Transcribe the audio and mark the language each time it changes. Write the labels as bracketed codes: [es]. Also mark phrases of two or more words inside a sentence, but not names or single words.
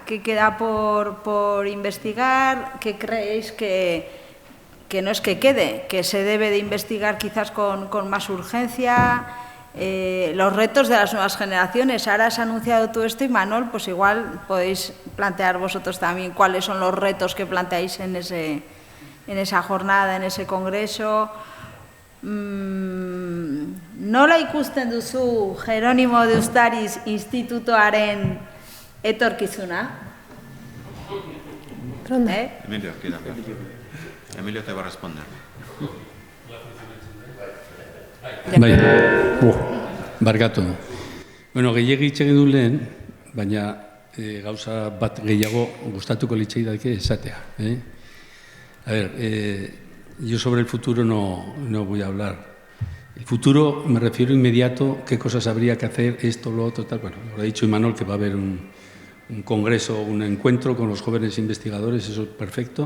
[es] ¿Qué queda por investigar? ¿Qué creéis que no es que quede, que se debe de investigar quizás con más urgencia? Los retos de las nuevas generaciones. Ahora has anunciado todo esto y Manol, pues igual podéis plantear vosotros también cuáles son los retos que planteáis en esa jornada, en ese congreso. [eu] Nola ikusten duzu Jerónimo de Ustariz institutoaren etorkizuna? [es] Emilio, quédate. Emilio te va a responder. [eu] Bai, barkatu. Bueno, gehiegi hitz egin du lehen, baina gauza bat gehiago gustatuko litzaidake esatea. [es] A ver, yo sobre el futuro no voy a hablar. El futuro me refiero inmediato, qué cosas habría que hacer, esto, lo otro, tal. Bueno, lo ha dicho Imanol que va a haber un congreso, un encuentro con los jóvenes investigadores, eso es perfecto.